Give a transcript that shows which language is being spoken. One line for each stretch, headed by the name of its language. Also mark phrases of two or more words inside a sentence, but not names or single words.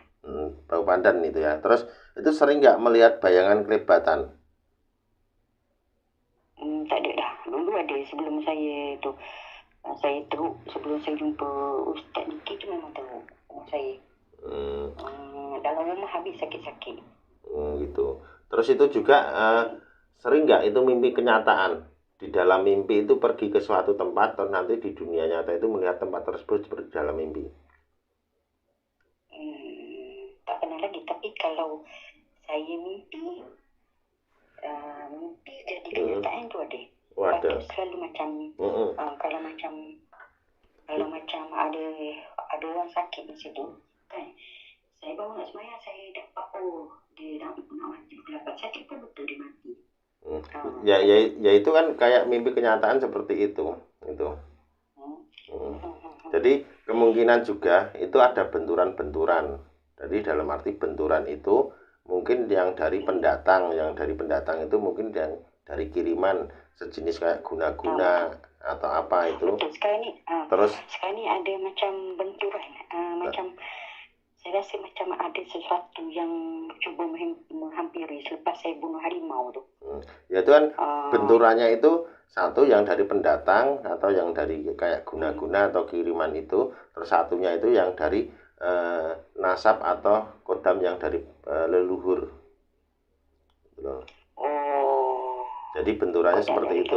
Indonesian: Bau pandan itu ya. Terus itu sering nggak melihat bayangan kelebatan?
Malay: Tak ada dah. Dulu ada sebelum saya tu. Saya teruk sebelum saya jumpa Ustaz Diki tu memang teruk saya. Dalam rumah habis sakit-sakit.
Indonesian: Gitu. Terus itu juga sering nggak itu mimpi kenyataan? Di dalam mimpi itu pergi ke suatu tempat atau nanti di dunia nyata itu melihat tempat tersebut seperti dalam mimpi?
Malay: Tak pernah lagi. Tapi kalau saya mimpi jadi kenyataan tu ada. Ada. Selalu macam kalau macam ada orang sakit di situ kan, saya baru nak sembahyang, saya dapat dia nak mati pukul 8. Saya cakap betul dia mati.
Indonesian: Ya itu kan kayak mimpi kenyataan seperti itu. Jadi kemungkinan juga itu ada benturan-benturan. Jadi dalam arti benturan itu mungkin yang dari pendatang itu mungkin yang dari kiriman sejenis kayak guna-guna atau apa itu.
Malay: Betul. Sekarang ni ada macam benturan, macam saya rasa macam ada sesuatu yang cuba menghampiri selepas saya bunuh harimau tu.
Indonesian: Ya itu kan benturannya itu satu yang dari pendatang atau yang dari kayak guna-guna atau kiriman itu, terus satunya itu yang dari nasab atau kodam yang dari leluhur. Jadi benturannya seperti itu.